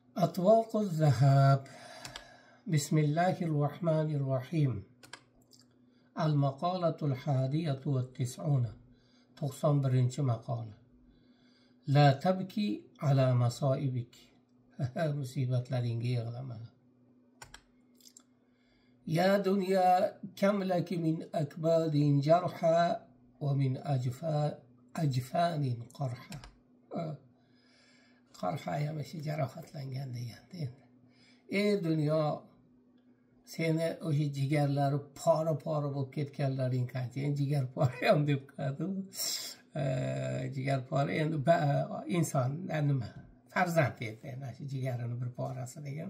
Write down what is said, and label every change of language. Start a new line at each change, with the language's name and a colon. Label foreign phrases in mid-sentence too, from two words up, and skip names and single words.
Arabic: أطواق الذهب. بسم الله الرحمن الرحيم. المقالة 91 91 مقالة. لا تبكي على مصائبك.
Uzbek: مصيبتlaringga yig'lama. يا دنيا كم لك من أكباد جرحى ومن أجفان قرحى. قرحى yamishi jarohatlangan deganda. Ey dunyo, seni o'sha jigarlari pora bo'lib ketganlaring qancha. Endi jigar pora ham deb qo'yadi. Jigar pora endi inson nima? Farzand edi, shu jigarini bir porasi degan.